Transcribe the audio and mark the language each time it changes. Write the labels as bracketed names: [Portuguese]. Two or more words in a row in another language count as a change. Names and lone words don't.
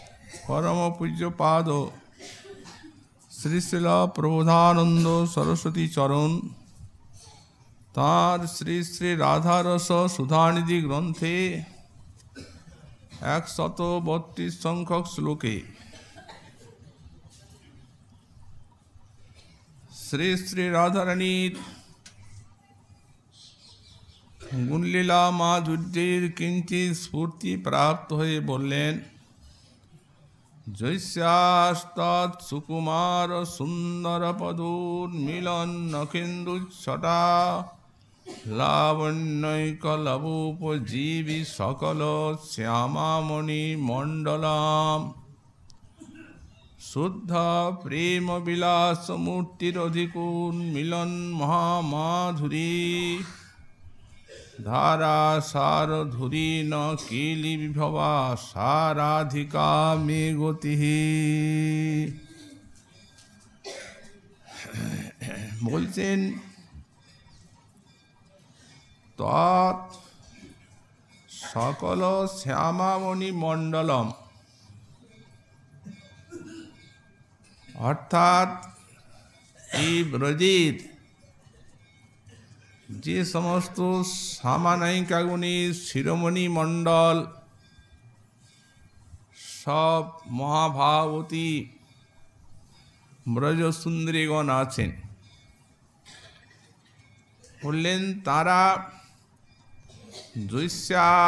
[Bangla] পরম পূজ্য পাদ শ্রী শ্রীল প্রবোধানন্দ সরস্বতী চরণ তার শ্রী শ্রী রাধারস সুধানিধি গ্রন্থে 132 সংখ্যক শ্লোকে শ্রী শ্রী রাধারাণীর গুণলীলা মাধুর্যের কিঞ্চিৎ স্ফূর্তি প্রাপ্ত হয়ে বললেন, [Sanskrit] जैस्यास्तत् सुकुमार सुंदर पदोन्मिलन नखेन्दुच्छटा लावण्यैकलवोपजीवि सकल श्यामामणि मंडलाम शुद्ध प्रेम विलास मूर्तिरधिकोन्मिलन महामाधुरी धारा सारधुरी न केली विभवा साराधिका मे गति। [Bangla] বলছেন তৎ সকল শ্যামামণি মণ্ডলম, অর্থাৎ এই ব্রজের যে সমস্ত শ্যামানায়িকাগুণী শিরোমণি মণ্ডল সব মহাভাবতী ব্রজসুন্দরীগণ আছেন, বললেন তারা জৈস্যা